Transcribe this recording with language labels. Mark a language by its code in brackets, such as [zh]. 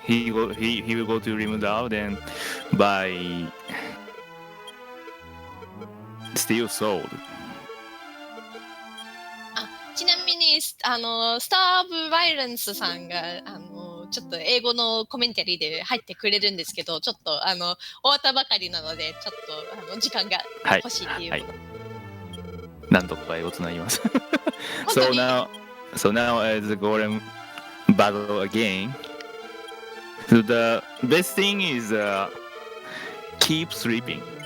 [en] He will go to リムダール then buy Steel Sword。 [ja] ちなみにスター・オブ・バイレンスさんがちょっと英語のコメンタリーで入ってくれるんですけど、ちょっと終わったばかりなのでちょっと時間が欲しいっていう、はいはい、何度か英語つなぎます [en] so now as the golem battle again, so the best thing is keep sleeping.